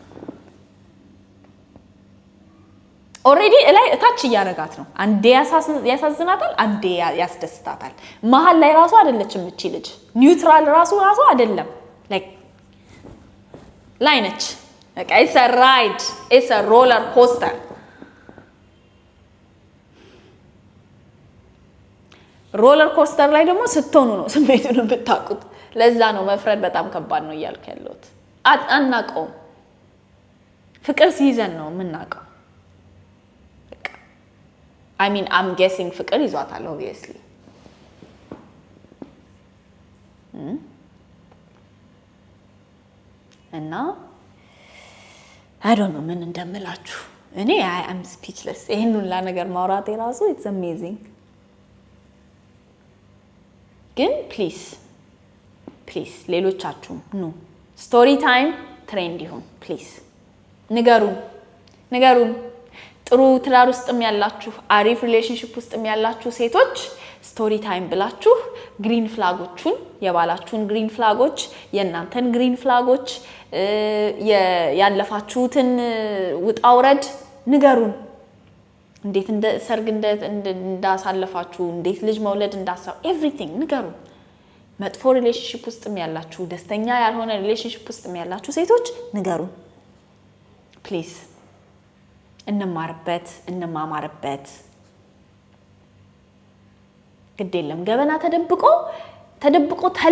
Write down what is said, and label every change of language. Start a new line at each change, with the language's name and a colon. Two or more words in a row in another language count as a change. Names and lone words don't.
Amharic: ኦሬዲ ላይ እታች ያረጋት ነው አንዴ ያሳዝናታል አንዴ ያስደስታታል መሃል ላይ ራሱ አይደለችም እቺ ልጅ ኒውትራል ራሱ አይደለም ላይክ ላይ ነች በቃ
English: it's a ride it's a roller coaster
Amharic: ሮለር ኮስተር ላይ ደግሞ ስትሆኑ ነው ስሜቱን ብታቁት ለዛ ነው መፍረድ በጣም ከባድ ነው እያልኩ ያለሁት አናቀው ፍቅር ሲይዘን ነው የምናቀው
English: I mean, I'm guessing
Amharic: ፍቅር ይዟታል obviously.
English: እና I don't know
Amharic: ምን እንደምላችሁ እኔ
English: I am speechless.
Amharic: ይሄን ሁላ ነገር ማውራቴ ራሱ
English: it's amazing.
Amharic: ግን please ሌሎቻችሁ ኑ
English: story time
Amharic: ትሬንድ ይሁን please ንገሩን ጥሩ ትዳር ውስጥም ያላችሁ አሪፍ ሪሌሽንሺፕ ውስጥም ያላችሁ ሴቶች
English: story time
Amharic: ብላችሁ ግሪን ፍላጎቹን የባላችሁን
English: green flags
Amharic: የእናንተን
English: green flags
Amharic: ያለፋችሁትን ውጣውረድ ንገሩን እንዴት እንደ ሰርግ እንዳሳለፋችሁ እንዴት ልጅ መውለድ እንዳሳው ኤቭሪቲንግ ንገሩን መጥፎ ሪሌሽንሺፕ ውስጥም ያላችሁ ደስተኛ ያልሆነ ሪሌሽንሺፕ ውስጥም ያላችሁ ሴቶች ንገሩን ፕሊዝ እንማርበት እንማማርበት ግዴለም ገበና ተደብቆ